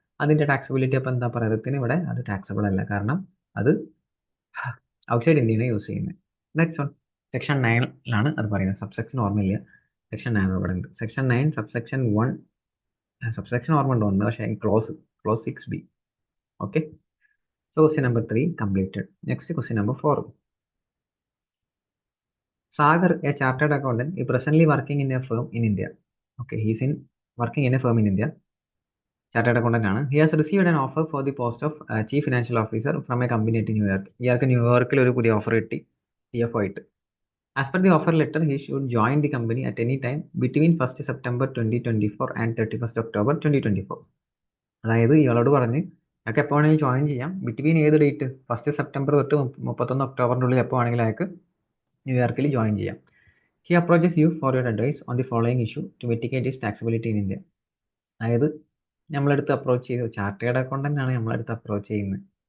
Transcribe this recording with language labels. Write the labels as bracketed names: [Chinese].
[Malayalam] അതിൻ്റെ ടാക്സബിലിറ്റി അപ്പോൾ എന്താ പറയുന്നത്, ഇവിടെ അത് ടാക്സബിൾ അല്ല, കാരണം അത് ഔട്ട്സൈഡ് ഇന്ത്യയാണ് യൂസ് ചെയ്യുന്നത്. [English] That's all. [Malayalam] സെക്ഷൻ 9ലാണ് അത് പറയുന്നത്. സബ്സെക്ഷൻ ഓർമ്മയില്ല, സെക്ഷൻ 9 ഇവിടെ ഉണ്ട്. സെക്ഷൻ 9 സബ്സെക്ഷൻ 1, സബ്സെക്ഷൻ ഓർമ്മ ഉണ്ടോ ഒന്ന്, പക്ഷേ close 6b. [English] Okay, so question number 3 completed. Next question number 4. Sagar, a chartered accountant, is presently working in a firm in India. Okay, he's working in a firm in India. Chartered accountant. He has received an offer for the post of chief financial officer from a company at New York. [Malayalam] ഇയാൾക്ക് ന്യൂയോർക്കിൽ ഒരു പുതിയ offer കിട്ടി, CFO ആയിട്ട്. [English] As per the offer letter, he should join the company at any time between 1st September 2024 and 31st October 2024. [Malayalam] അതായത് ഇയാളോട് പറഞ്ഞ് അയാൾക്ക് എപ്പോൾ വേണമെങ്കിലും ജോയിൻ ചെയ്യാം, ബിറ്റ്വീൻ ഏത് ഡേറ്റ്, 1 സെപ്റ്റംബർ തൊട്ട് 31 ഒക്ടോബറിൻ്റെ ഉള്ളിൽ എപ്പോൾ വേണമെങ്കിലും അയാൾക്ക് ന്യൂയോർക്കിൽ ജോയിൻ ചെയ്യാം. [English] He approaches you for your advice on the following issue to mitigate his taxability in India. [Malayalam] അതായത് നമ്മളെടുത്ത് അപ്രോച്ച് ചെയ്തു, ചാർട്ടേഡ് അക്കൗണ്ടൻ്റ് ആണ് നമ്മളെടുത്ത് അപ്രോച്ച് ചെയ്യുന്നത്.